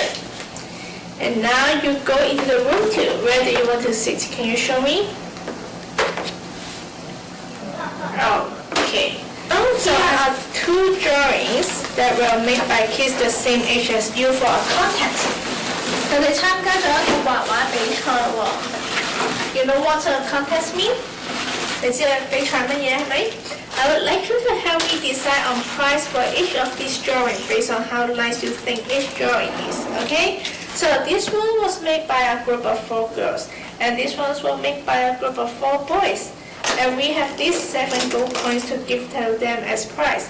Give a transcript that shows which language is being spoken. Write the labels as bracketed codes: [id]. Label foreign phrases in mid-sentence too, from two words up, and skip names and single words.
[en] And now you go into the room too. Where do you want to sit? Can you show me? Okay. So I have 2 drawings that were made by kids the same age as you for a contest. [yue] 佢哋參加咗一個畫畫比賽喎。 [en] You know what a contest means? [yue] 你知比賽乜嘢係咪？ [en] I would like you to help me decide on price for each of these drawings based on how nice you think each drawing is, okay? So this one was made by a group of 4 girls, and this one was made by a group of 4 boys. and we have these 7 gold coins to give to them as prize.